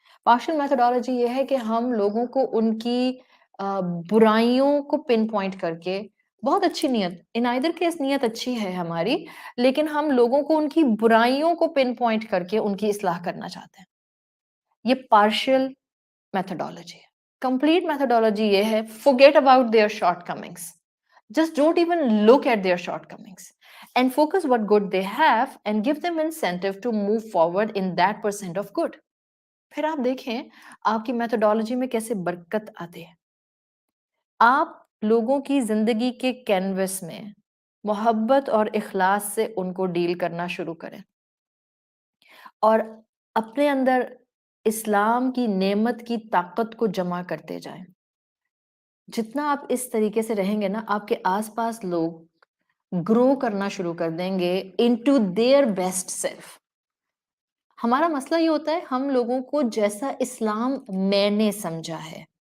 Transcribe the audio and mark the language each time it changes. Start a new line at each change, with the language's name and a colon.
Urdu: Partial methodology یہ ہے کہ ہم لوگوں کو ان کی برائیوں کو پن پوائنٹ کر کے، بہت اچھی نیت، ان either case نیت اچھی ہے ہماری، لیکن ہم لوگوں کو ان کی برائیوں کو پن پوائنٹ کر کے ان کی اصلاح کرنا چاہتے ہیں۔ یہ پارشل میتھڈالوجی ہے۔ کمپلیٹ میتھڈالوجی یہ ہے
English: forget about their shortcomings. Just don't even look at their shortcomings and focus what good they have and give them incentive to move forward in that percent of good.
Urdu: پھر آپ دیکھیں آپ کی methodology میں کیسے برکت آتے ہیں۔ آپ لوگوں کی زندگی کے کینوس میں محبت اور اخلاص سے ان کو ڈیل کرنا شروع کریں، اور اپنے اندر اسلام کی نعمت کی طاقت کو جمع کرتے جائیں۔ جتنا آپ اس طریقے سے رہیں گے نا، آپ کے آس پاس لوگ گرو کرنا شروع کر دیں گے
English: Into their best self.
Urdu: ہمارا مسئلہ یہ ہوتا ہے، ہم لوگوں کو جیسا اسلام میں نے سمجھا ہے،